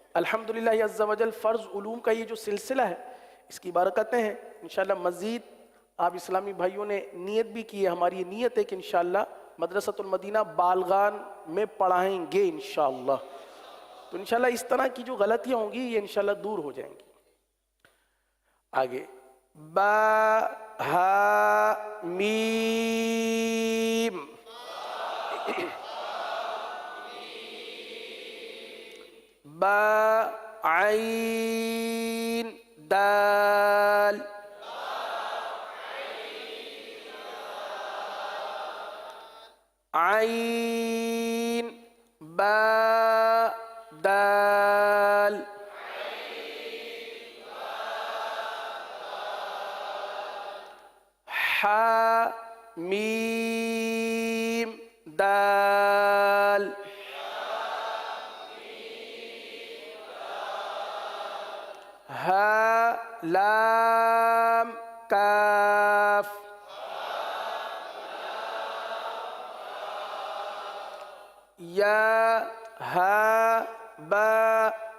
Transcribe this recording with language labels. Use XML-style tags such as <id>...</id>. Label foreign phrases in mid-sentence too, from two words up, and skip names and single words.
<ur>الحمدللہ</ur> <ar>عز و جل</ar> <ur>فرض علوم کا یہ جو سلسلہ ہے اس کی برکتیں ہیں، انشاءاللہ مزید آپ اسلامی بھائیوں نے نیت بھی کی ہے، ہماری یہ نیت ہے کہ انشاءاللہ مدرسۃ المدینہ بالغان میں پڑھائیں گے انشاءاللہ. تو انشاءاللہ اس طرح کی جو غلطیاں ہوں گی یہ انشاءاللہ دور ہو جائیں گی. آگے با ہا میم، با عین دال، عین با دال، حا میم دال، ہا لام کاف، یا ہا با.</ur>